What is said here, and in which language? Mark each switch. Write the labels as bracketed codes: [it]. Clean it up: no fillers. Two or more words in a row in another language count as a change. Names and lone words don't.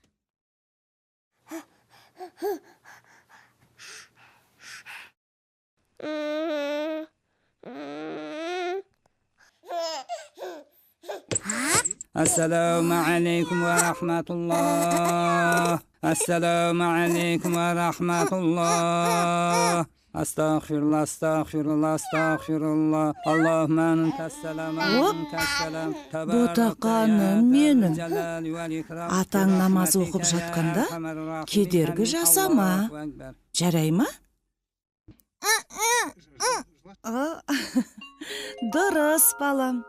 [ar] السلام عليكم ورحمة الله. السلام عليكم ورحمة الله. أستغفر الله. اللهم أنت السلام. [kk] Ботақаным менің. Атаң намаз оқып жатқанда кедергі жасама. Жарай ма? Дұрыс, балам.